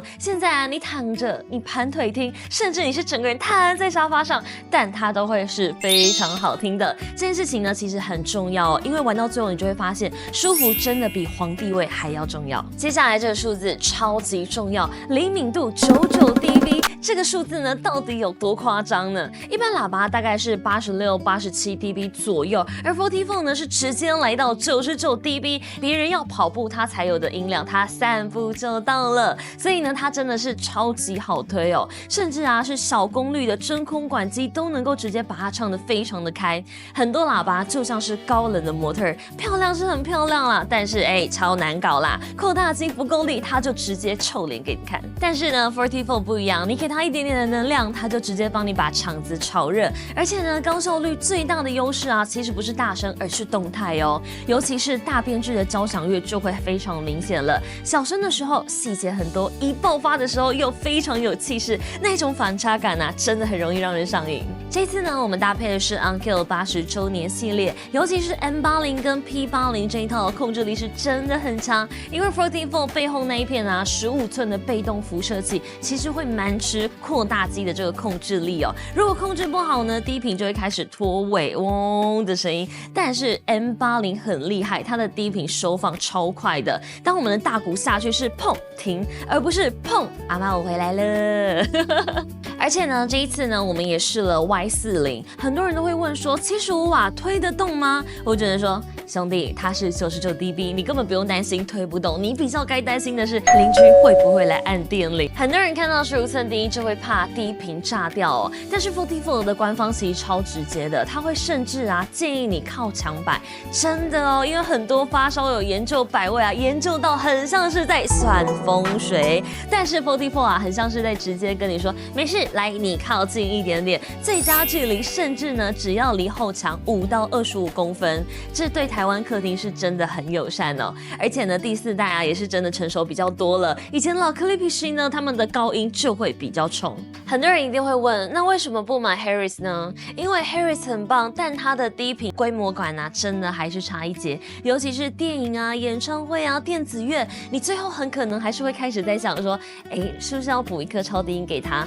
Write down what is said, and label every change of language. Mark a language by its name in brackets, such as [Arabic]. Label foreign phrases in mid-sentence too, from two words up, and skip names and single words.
[Chinese] 現在啊，你躺着，你盤腿聽，甚至你是整個人癱在沙發上，但它都會是非常好聽的。這件事情呢，其實很重要哦，因為玩到最後，你就會發現舒服真的比皇帝位還要重要。接下來這個數字超級重要，靈敏度99 dB。這個數字呢，到底有多誇張呢？一般喇叭大概是86、87 dB 左右，而 Vertifold 呢是直接來到99 dB， 別人要跑步它才有的音量，它散步就到了。所以呢，它真的是超級好推哦，甚至啊是小功率的真空管機都能夠直接把它唱得非常的開。很多喇叭就像是高冷的模特，漂亮是很漂亮啦，但是超難搞啦，擴大機不夠力，它就直接臭臉給你看。但是呢 Vertifold 不一樣，你給它一點點的能量，它就直接幫你把場子炒熱。而且呢，高效率最大的優勢啊，其實不是大聲，而是動態哦。尤其是大編制的交響樂就會非常明顯了。小聲的時候細節很多，一爆發的時候又非常有氣勢，那種反差感啊，真的很容易讓人上癮。這次呢，我們搭配的是 Unkill 80周年系列，尤其是 M80 跟 P80 這一套控制力是真的很強。因為 Vertifold 背後那一片啊15寸的被動輻射器，其實會蠻吃擴大機的這個控制力哦。如果控制不好呢，低頻就會開始脫尾嗡的聲音。但是 M80 很厲害，它的低頻收放超快的。當我們的大鼓下去是砰停，而不是砰阿媽我回來了。而且呢，這一次呢，我們也試了 Y40， 很多人都會問說75瓦推得動嗎？我只能說，兄弟，它是99 dB，你根本不用擔心推不動，你比較該擔心的是鄰居會不會來按電鈴。很多人看到15寸低音就會怕低頻炸掉哦，但是 Vertifold 的官方其實超直接的，他會甚至建議你靠牆擺，真的哦，因為很多發燒友研究擺位研究到很像是在算風水，但是 Vertifold 很像是在直接跟你說，沒事，來你靠近一點點，最佳距離甚至呢只要離後牆5到25公分，這對台台灣客廳是真的很友善哦。而且呢，第4代啊也是真的成熟比較多了。以前老 Klipsch 呢，他們的高音就會比較衝。很多人一定會問，那為什麼不買 Harris 呢？因為 Harris 很棒，但它的低頻規模感啊，真的還是差一截。尤其是電影啊、演唱會啊、電子樂，你最後很可能還是會開始在想說，是不是要補一顆超低音給他？